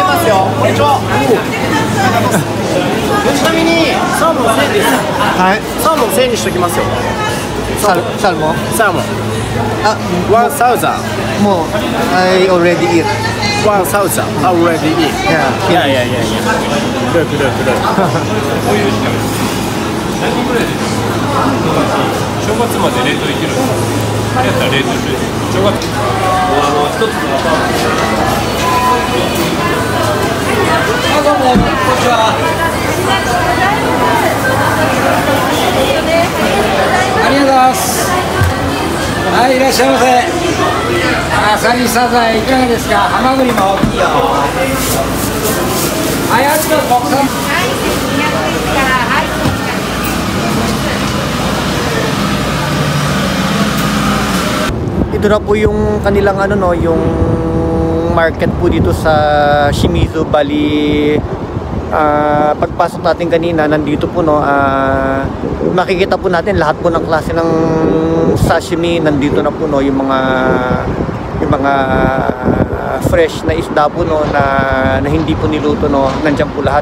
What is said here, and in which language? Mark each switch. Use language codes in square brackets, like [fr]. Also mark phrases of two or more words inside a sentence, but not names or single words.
[ja] よ。こんにちは。ちなみにサーモン1000です。はい。サーモン1000にしときますよ。サルモン。サーモン。あ、 1000。 [en] もう I already eat. 1000 already eat. Yeah. Look. [ja] 正月まで冷凍いけるんですよ。あれやったら冷凍して正月一つのどうも、こんにちは。ありがとうございます。はい、いらっしゃいませ。アサリサザエいかがですか。ハマグリも大きいよ。はい、あと国産。 [tl] Ito na po yung kanilang ano no, yung market po dito sa Shimizu. Bali pagpasok natin kanina nandito po no, makikita po natin lahat po ng klase ng sashimi nandito na po no, yung mga fresh na isda po no, na hindi po niluto no, nandiyan po lahat.